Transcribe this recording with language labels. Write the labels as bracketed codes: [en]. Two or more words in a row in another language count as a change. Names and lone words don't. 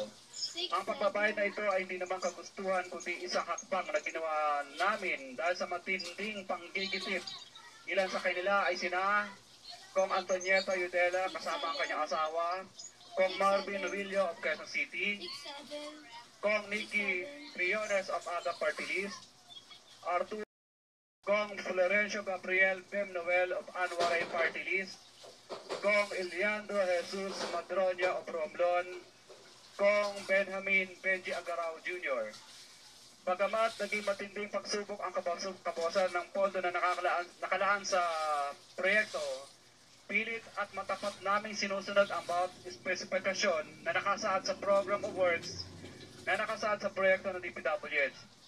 [tl] Ang pagbabayad na ito ay hindi naman kagustuhan kundi isang hakbang na ginawa namin dahil sa matinding panggigitip. Ilan sa kanila ay sina Kong Antonieta Yudela kasama ang kanyang asawa, Kong Marvin Novillo of Quezon City, Kong Nikki Briones of Aga Party List, Arturo Kong Florencio Gabriel Bem Noel of Anwaray Party List, Kong Eliandro Jesus Madroña of Romblon, Kong Benjamin Benji Agarao Jr. Bagamat naging matinding pagsubok ang kabawasan ng pondo na nakalaan sa proyekto, pilit at matapat naming sinusunod ang bawat spesifikasyon na nakasaad sa Program of Works na nakasaad sa proyekto ng DPWH.